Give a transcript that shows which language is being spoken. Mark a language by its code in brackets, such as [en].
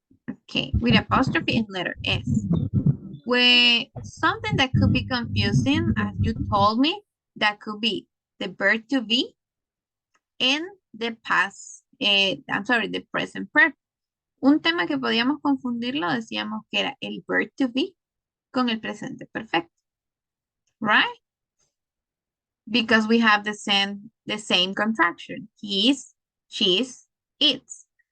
[en] Okay, with apostrophe and letter S. Where something that could be confusing, as you told me, that could be the verb to be and the past, the present perfect. [es] Un tema que podíamos confundirlo, decíamos que era el verb to be con el presente perfecto. [en] Right? Because we have the same contraction. He's, she's, it's.